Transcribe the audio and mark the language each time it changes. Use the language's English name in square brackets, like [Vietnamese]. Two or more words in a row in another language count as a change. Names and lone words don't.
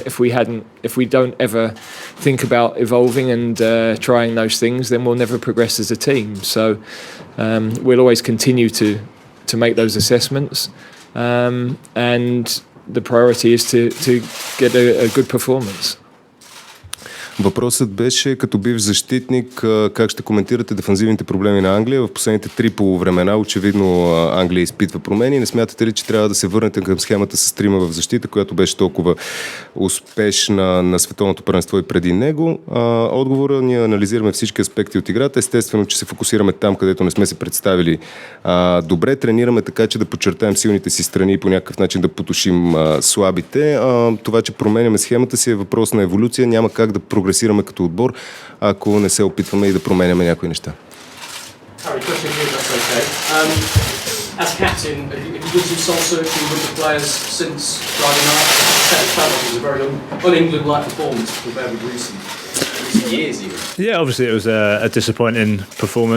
[English] If we don't ever think about evolving and trying those things, then we'll never progress as a team. So we'll always continue to make those assessments. And the priority is to get a good performance. [Bulgarian] Въпросът беше, като бивш защитник, как ще коментирате дефанзивните проблеми на Англия? В последните 3 полувремена очевидно Англия изпитва промени. Не смятате ли, че трябва да се върнете към схемата с трима в защита, която беше толкова успешна на световното първенство и преди него? Отговора: ние анализираме всички аспекти от играта. Естествено, че се фокусираме там, където не сме се представили добре. Тренираме така, че да подчертаем силните си страни и по някакъв начин да потушим слабите. Това, че променяме схемата си, е въпрос на еволюция. Няма как да прогресираме като отбор, ако не се опитваме и да променяме някои неща. [English] Harry, question here, if that's okay. As captain, have you done some soul searching with the players since Friday night? Czech Republic was a very un-England-like performance compared with recent years even. Yeah, obviously it was a disappointing performance.